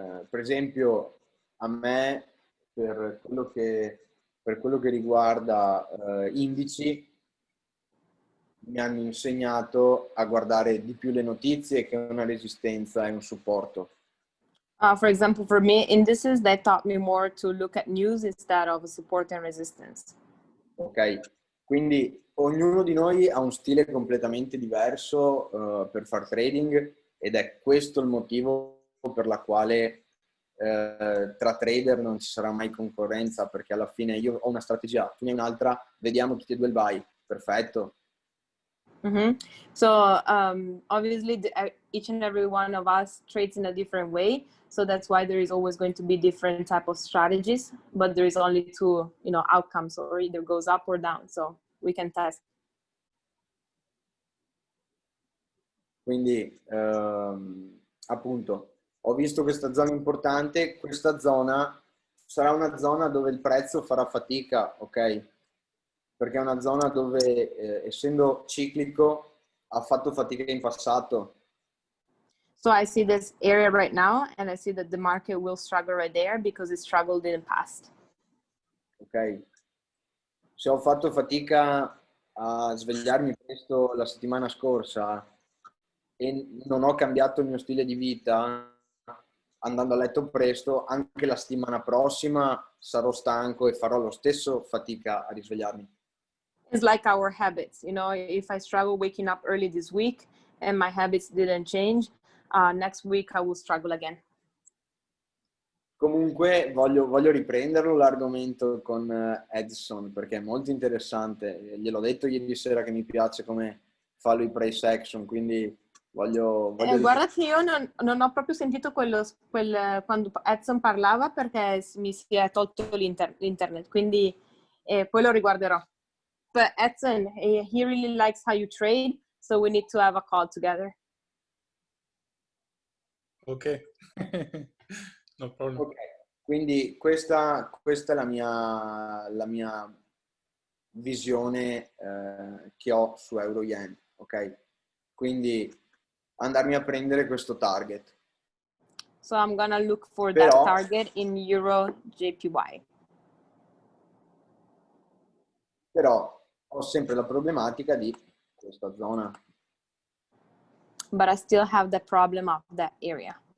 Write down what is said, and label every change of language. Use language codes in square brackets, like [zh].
[it] Per esempio, a me, per quello che riguarda indici, mi hanno insegnato a guardare di più le notizie che una resistenza e un supporto. [en] For example, for me, indices, they taught me more to look at news instead of support and resistance. [it] Ok, quindi ognuno di noi ha un stile completamente diverso per far trading ed è questo il motivo per la quale tra trader non ci sarà mai concorrenza, perché alla fine io ho una strategia, tu ne hai un'altra, vediamo tutti e due il buy, perfetto. [en] So obviously each and every one of us trades in a different way, so that's why there is always going to be different type of strategies, but there is only two outcomes, or either goes up or down, so we can test. [it] Quindi appunto ho visto questa zona importante, questa zona sarà una zona dove il prezzo farà fatica, ok? Perché è una zona dove essendo ciclico ha fatto fatica in passato. [en] So I see this area right now and I see that the market will struggle right there because it struggled in the past. [it] Ok. Se ho fatto fatica a svegliarmi presto la settimana scorsa e non ho cambiato il mio stile di vita andando a letto presto, anche la settimana prossima sarò stanco e farò lo stesso fatica a risvegliarmi. [en] It's like our habits, if I struggle waking up early this week and my habits didn't change, next week I will struggle again. [it] Comunque voglio riprenderlo l'argomento con Edson perché è molto interessante. Gliel'ho detto ieri sera che mi piace come fa lui price action, quindi voglio guarda che io non ho proprio sentito quando Edson parlava perché mi si è tolto l'internet, quindi poi lo riguarderò. [en] But Edson, he really likes how you trade, so we need to have a call together. Ok. No problem. [it] Ok, quindi questa è la mia visione che ho su Euro Yen, ok? Quindi andarmi a prendere questo target. [en] So I'm gonna look for that target in Euro JPY. [it] Però ho sempre la problematica di questa zona. [en] But I still have the problem of that area.